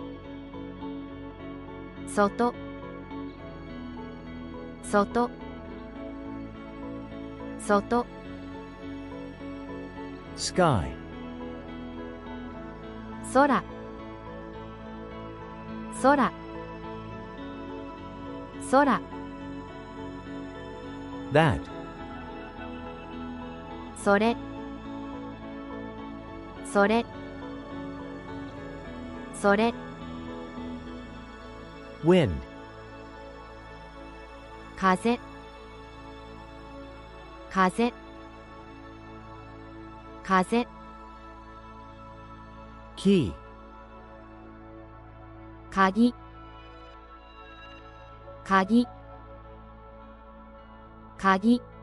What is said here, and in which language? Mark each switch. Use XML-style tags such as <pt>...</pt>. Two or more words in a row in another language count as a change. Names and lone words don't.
<ja>外外外</ja> <en>Sky.</en> <ja>空空空</ja> <en>That.</en> <ja>それそれそれ</ja> <en>Wind.</en> <ja>風風風</ja> <en>Key.</en> <ja>鍵鍵鍵</ja>